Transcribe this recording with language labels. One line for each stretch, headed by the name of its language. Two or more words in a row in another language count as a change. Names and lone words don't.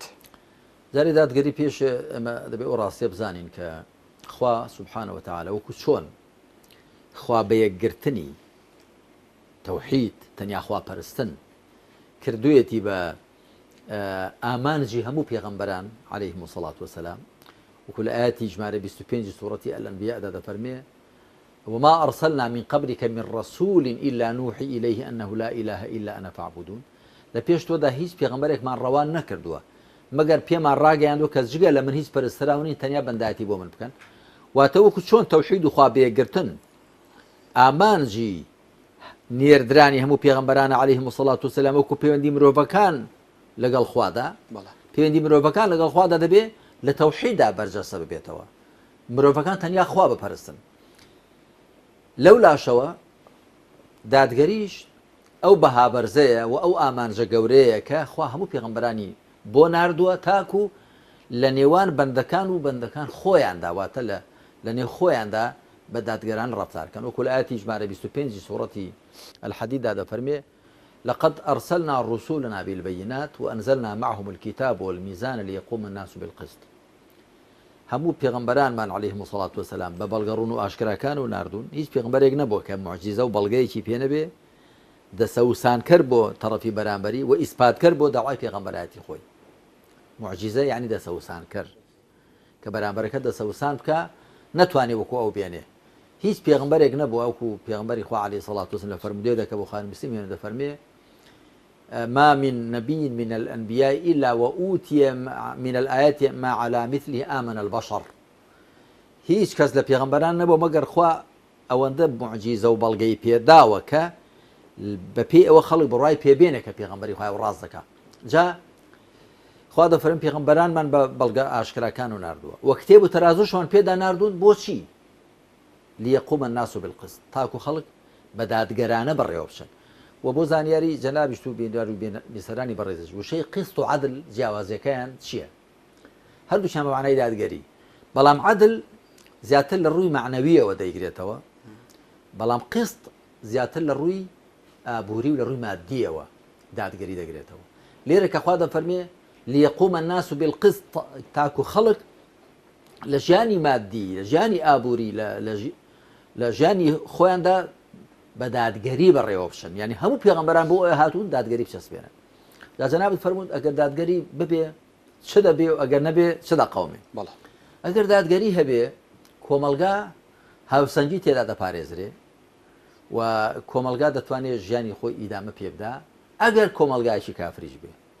Central Kurdish: جارێ دادگەری پێش ئەمە دەبێت ئەو ڕاستیە بزانین کە خوا
Arabic: سبحانه وتعالى
Central Kurdish: وەکو چۆن خوا بە یەکگرتنی تەوحید تەنیا خوا پەرستن کردوویەتی بە ئامانجی هەموو پێغەمبەران
Arabic: عليهم الصلاة والسلام وكل آياتي
Central Kurdish: ژمارە 25 سورة الأنبياء دەفەرمێ
Arabic: وما أرسلنا من قبلك من رسول إلا نوحي إليه أنه لا إله إلا أنا فاعبدون
Central Kurdish: لە پێش تۆدا هیچ پێغەمبەرێکمان ڕەوان نەکردووە مەگەر پێمان ڕاگەیاندوە کە جگە لە من هیچ پەرستراونی تەنیا بەندایەتی بۆ من بکەن واتە وەکو چۆن تەوحید و خوا بەیەکگرتن ئامانجی نێردرانی هەموو پێغەمبەرانە
Arabic: عليهم الصلاة والسلام
Central Kurdish: وەکو پەیوەندی مرۆڤەکان لەگەڵ خوادا پەیوەندی مرۆڤەکان لەگەڵ خوادا دەبێت لە تەوحیددا بەرجەستە ببێتەوە مرۆڤەکان تەنیا خوا بپەرستن لەو لاشەوە دادگەریش ئەو بەهابەرزەیە و ئەو ئامانجە گەورەیە کە خوا هەموو پێغەمبەرانی بۆ ناردووە تاکو لە نێوان بەندەکان و بەندەکان خۆیاندا واتە لە نێو خۆیاندا بە دادگەران ڕەفتارکەن وەکو لە ئاەتی ژمارە 25 سوڕەتی الحەدیددا دەفەرمێ
Arabic: لقد أرسلنا رسولنا بالبينات وأنزلنا معهم الكتاب والميزان ليقوم الناس بالقسط
Central Kurdish: هەموو پێغەمبەرانمان
Arabic: عليهم الصلاة والسلام
Central Kurdish: بە بەڵگەڕون و ئاشکراکان و ناردوون هیچ پێغەمبەرێک نەبووە کە معجیزە و بەڵگەیەکی پێ نەبێ دەسەوسان کرد بۆ تەڕەفی بەرامبەری و ئیسپات کرد بۆ داوای پێغەمبەرایەتی خۆی معجیزە یعنی دەسەوسان کرد کە بەرامبەرەکە دەسەوسان بکە نەتوانێ وەکو ئەو بێنێ هیچ پێغەمبەرێک نەبووە وەکو پێغەمبەری خوا
Arabic: عليه الصلاة والسلام
Central Kurdish: لە فەرمودەیەدا کە بوخاری مسلم دەفەرمێ
Arabic: ما من نبي من الأنبياء إلا وأوتي من الآيات ما على مثله آمن البشر
Central Kurdish: هیچ کەس لە پێغەمبەران نەبوو مەگەر خوا ئەوەندە معجیزە و بەڵگەی پێداوە کە بەپێی ئەوە خەڵک بڕای پێبێنێ کە پێغەمبەری خوا ڕاست دەکات جا خوا دەفەرمێ پێغەمبەرانمان بە بەڵگە ئاشکراکان و ناردووە و کتێب و تەرازوشمان پێدا ناردوون بۆچی
Arabic: ليقوم الناس بالقسط
Central Kurdish: تاکو خەڵک بە دادگەرانە بەڕێوە بچن و بۆ زانیاری جەنابیش و بیسەرانی بەڕێزش وشەی قسط و عدل جیاوازیەکەیان چییە هەردووچیان بە معنای دادگەری بەڵام عدل زیاتر لە ڕووی معنەویەوە دەیگرێتەوە بەڵام قسط زیاتر لە ڕووی ئابووری و لە ڕووی مادیەوە دادگەری دەگرێتەوە لێرە کە خوا دەفەرمێ
Arabic: ليقوم الناس بالقسط
Central Kurdish: تاکو خەڵک لە ژیانی مادی لە ژیانی ئابووری لە ژیانی خۆیاندا بە دادگەری بەڕێوە بشن یعنی هەموو پێغەمبەران بۆ ئەوە هاتوون دادگەری بچەسبێنن دا جەنابەت فەرموود ئەگەر دادگەری ببێ چ دەبێ و ئەگەر نەبێ چ دەقەومێ ئەگەر دادگەری هەبێ کۆمەلگا هاوسەنگی تێدا دەپارێزرێ و کۆمەلگا دەتوانێت ژیانی خۆی ئیدامە پێ بدا ئەگەر کۆمەلگایکی کافریش بێ